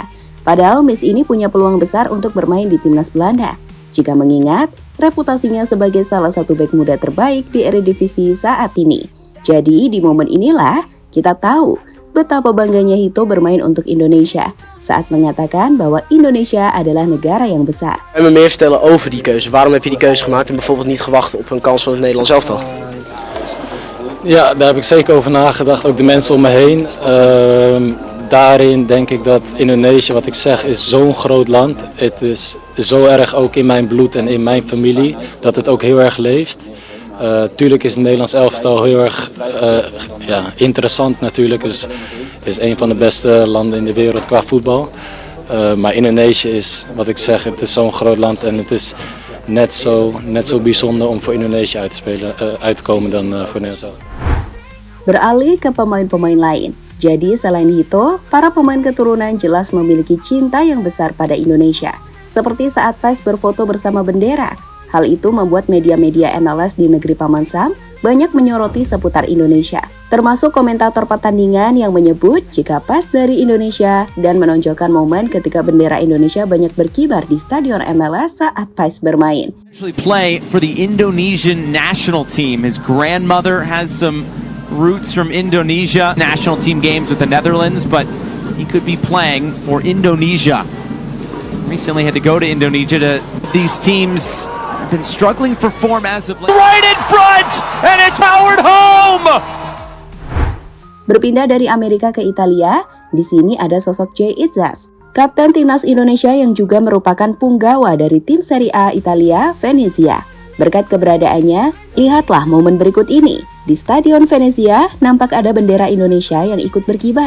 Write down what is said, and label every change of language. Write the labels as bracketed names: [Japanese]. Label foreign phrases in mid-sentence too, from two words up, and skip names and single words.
[Indonesian] Padahal Miss ini punya peluang besar untuk bermain di timnas Belanda. Jika mengingat, reputasinya sebagai salah satu bek muda terbaik di Eredivisie saat ini. Jadi di momen inilah kita tahu betapa bangganya Hito bermain untuk Indonesia saat mengatakan bahwa Indonesia adalah negara yang besar. [Dutch] En me meer vertellen over die keuze. Waarom heb je die keuze gemaakt en bijvoorbeeld niet gewacht op een kans van het Nederlands elftal? Ja, daar heb ik zeker over nagedacht. Ook de mensen om me heen. Daarin denk ik dat Indonesië, wat ik zeg, is zo'n groot land. Het is zo erg ook in mijn bloed en in mijn familie dat het ook heel erg leeft. Tuurlijk is het Nederlands elftal heel erg interessant natuurlijk. Het is een van de beste landen in de wereld qua voetbal. Maar Indonesië is, wat ik zeg, het is zo'n groot land en het is net zo bijzonder om voor Indonesië uit te komen dan voor Nederlands elftal. [Indonesian] Beralih ke pemain-pemain lain. Jadi selain Hito, para pemain keturunan jelas memiliki cinta yang besar pada Indonesia. Seperti saat PES berfoto bersama bendera. Hal itu membuat media-media MLS di negeri Paman Sam banyak menyoroti seputar Indonesia. Termasuk komentator pertandingan yang menyebut jika PES dari Indonesia dan menonjolkan momen ketika bendera Indonesia banyak berkibar di stadion MLS saat PES bermain. [English] Play for the Indonesian national team. His grandmother has some roots from Indonesia. National team games with the Netherlands, but he could be playing for Indonesia. Recently had to go to Indonesia. These teams have been struggling for form as of late. Right in front, and it's powered home! [Indonesian] Berpindah dari Amerika ke Italia, di sini ada sosok Jay Izzas, kapten timnas Indonesia yang juga merupakan punggawa dari tim Serie A Italia, Venezia. Berkat keberadaannya, lihatlah momen berikut ini. Di Stadion Venezia, nampak ada bendera Indonesia yang ikut berkibar.